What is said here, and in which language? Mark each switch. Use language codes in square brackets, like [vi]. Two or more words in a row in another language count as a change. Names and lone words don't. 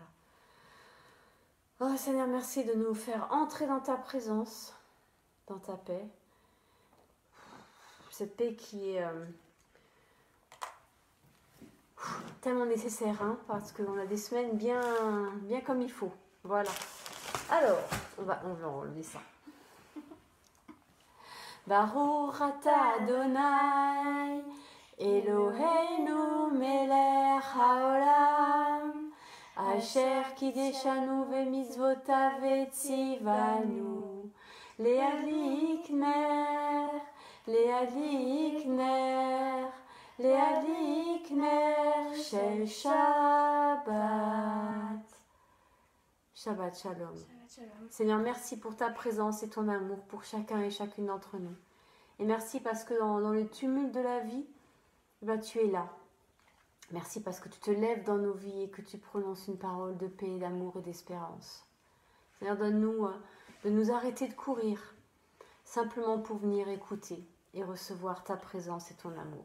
[fr] Oh Seigneur, merci de nous faire entrer dans ta présence, dans ta paix. Cette paix qui est tellement nécessaire, hein, parce qu'on a des semaines bien comme il faut. Voilà. Alors, on va enlever ça. [he] ברוך אתה אדוני אלוהינו מלך העולם אשר קידשנו במצוותיו וציוונו להדליק נר להדליק נר להדליק נר של שבת. שבת שלום. [fr] Seigneur, merci pour ta présence et ton amour pour chacun et chacune d'entre nous. Et merci parce que dans le tumulte de la vie, tu es là. Merci parce que tu te lèves dans nos vies et que tu prononces une parole de paix, d'amour et d'espérance. Seigneur, donne-nous de nous arrêter de courir, simplement pour venir écouter et recevoir ta présence et ton amour.